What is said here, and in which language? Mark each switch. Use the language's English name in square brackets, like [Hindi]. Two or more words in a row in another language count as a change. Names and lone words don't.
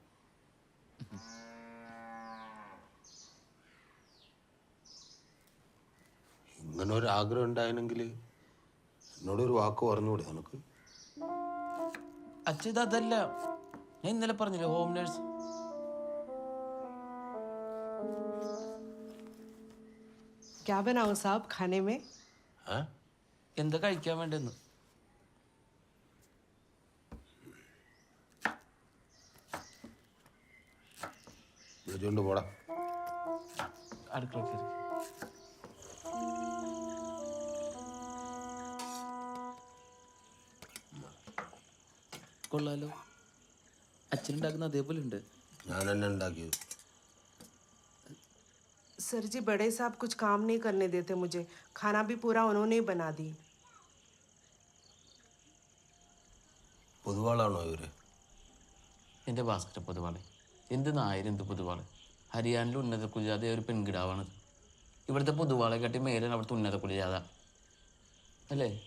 [Malayalam] ഇങ്ങനെ ഒരു ആഗ്രഹം ഉണ്ടായിരുന്നെങ്കിൽ എന്നോടൊരു വാക്ക് പറഞ്ഞുകൂടെ നിനക്ക്? അച്ഛൻ അതല്ല, ഞാൻ ഇന്നലെ പറഞ്ഞില്ലേ [English] home nurse. [Hindi] क्या बनाऊं साहब खाने में? [Malayalam] എന്താ കഴിക്കാൻ വേണ്ടെന്ന്? വിളിച്ചോണ്ട് പോടാ. അടുക്കള കയറി. കൊള്ളാലോ, അച്ഛനുണ്ടാക്കുന്ന അതേപോലെ ഉണ്ട്. ഞാൻ തന്നെ ഉണ്ടാക്കിയത്. [Hindi] सर जी बड़े साहब कुछ काम नहीं करने देते मुझे, खाना भी पूरा उन्होंने ही बना दी. [Malayalam] പൊതുവാളാണോ ഇവര്? എൻ്റെ ഭാസ്കര പൊതുവാളെ, എന്ത് നായർ എന്ത് പൊതുവാള്. ഹരിയാനയിലെ ഉന്നത കുലജാത ഒരു പെൺകിടാവാണത്. ഇവിടുത്തെ പൊതുവാളെ കാട്ടി മേലാണ് അവിടുത്തെ ഉന്നത കുലജാത അല്ലേ?